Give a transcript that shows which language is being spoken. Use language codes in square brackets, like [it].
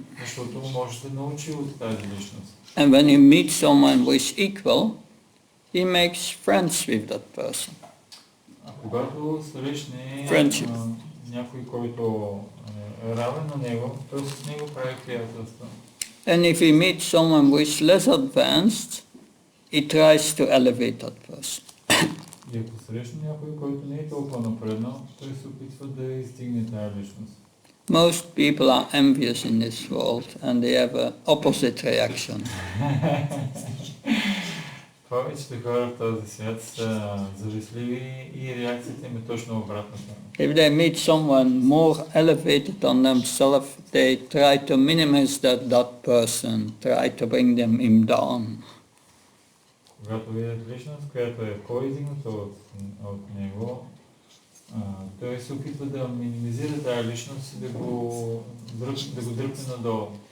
[bg] Защото може да научи от тази личност. [en] And when he meets someone who is equal, he makes friends with that person. [bg] А когато срещне някой, който е равен на него, той с него прави приятелство. [en] And if he meets someone who is less advanced, he tries to elevate that person. [bg] И ако срещне някой, който не е толкова напреднал, той се опитва да издигне тази личност. [en] Most people are envious in this world and they have an opposite reaction. [bg] Повечето хора в този свят са завистливи и реакцията им е точно обратната. [en] If they meet someone more elevated than themselves, they try to minimize that person, try to bring him down. [bg] Когато видят личност, която е по-издигната от него, той се опитва да минимизира тази личност и да го дръпне надолу.